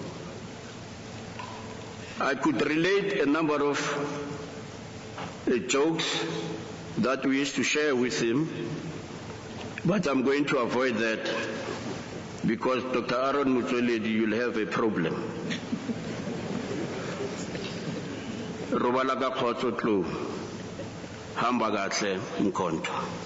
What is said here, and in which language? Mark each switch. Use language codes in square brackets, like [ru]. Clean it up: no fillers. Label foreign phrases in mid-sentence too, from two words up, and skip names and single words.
[en] I could relate a number of jokes that we used to share with him, but I'm going to avoid that because Dr. Aaron Mutsoledi, you'll have a problem. [st] Robala ka khotso [zu] tlo hamba kahle inkonto.